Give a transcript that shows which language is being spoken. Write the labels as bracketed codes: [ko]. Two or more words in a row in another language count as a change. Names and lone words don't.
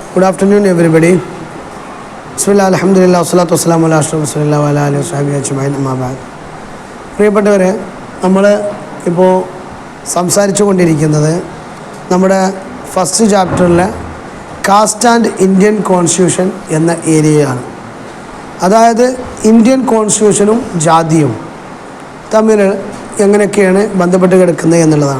[en] Good afternoon, everybody. [ar] بسم الله، الحمد لله، والصلاة والسلام على أشرف رسول الله وعلى آله وصحبه أجمعين أما بعد. [ml] പ്രിയപ്പെട്ടവരെ, നമ്മൾ ഇപ്പോൾ സംസാരിച്ചു കൊണ്ടിരിക്കുന്നത് നമ്മുടെ [en] first chapter-ile caste and Indian constitution [ml] എന്ന ഏരിയയാണ്. അതായത് [en] Indian constitution-um [ml] ജാതിയും തമ്മിൽ എങ്ങനെയൊക്കെയാണ് ബന്ധപ്പെട്ട് കിടക്കുന്നത് എന്നുള്ളതാണ്.